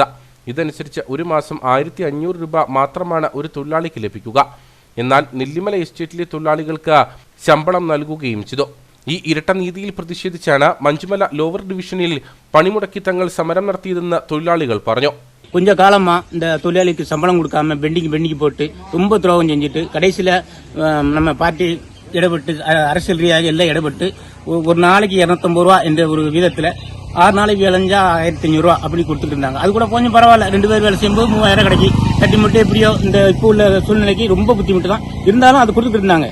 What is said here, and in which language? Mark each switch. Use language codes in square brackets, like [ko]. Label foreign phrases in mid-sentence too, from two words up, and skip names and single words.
[ml] ഇതനുസരിച്ച് ഒരു മാസം 1500 രൂപ മാത്രമാണ് ഒരു തൊഴിലാളിക്ക് ലഭിക്കുക. എന്നാൽ നെല്ലിമല എസ്റ്റേറ്റിലെ തൊഴിലാളികൾക്ക് ശമ്പളം നൽകുകയും ചെയ്തു. ഈ ഇരട്ട നീതിയിൽ പ്രതിഷേധിച്ചാണ് മഞ്ചുമല ലോവർ ഡിവിഷനിൽ പണിമുടക്കി തങ്ങൾ സമരം നടത്തിയതെന്ന് തൊഴിലാളികൾ പറഞ്ഞു. [ta] கொஞ்ச காலமா இந்த தொழிலாளிக்கு சம்பளம் கொடுக்காம பெண்டிக்கு போட்டு ரொம்ப துரோகம் செஞ்சுட்டு கடைசியில நம்ம பார்ட்டி இடப்பட்டு அரசியல் ரீதியாக எல்லாம் இடப்பட்டு ஒரு நாளைக்கு 250 ரூபா என்ற ஒரு விதத்துல 6 நாளைக்கு விளைஞ்சா 1500 ரூபா அப்படி கொடுத்துட்டு இருந்தாங்க. அது கூட கொஞ்சம் பரவாயில்ல, 2 பேர் வேலை செய்யும்போது 3000 கிடைக்கி தட்டி மட்டும் எப்படியோ இந்த இப்போ உள்ள சூழ்நிலைக்கு ரொம்ப புத்திமுட்டு தான் இருந்தாலும் அது கொடுத்துட்டு இருந்தாங்க.